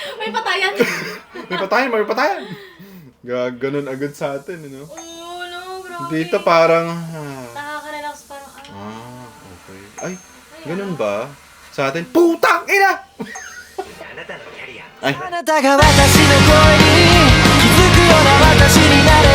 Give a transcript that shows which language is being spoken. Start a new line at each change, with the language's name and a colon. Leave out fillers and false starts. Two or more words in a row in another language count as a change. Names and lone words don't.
Filipino: may patayan. Ganun agad sa atin, no? Oo, grabe. Dito parang, Nakaka-relax parang, okay. Ay, ganun ba? Sa atin, putang ina! Ay.
Japanese: あなたが私の声に気づくような私にな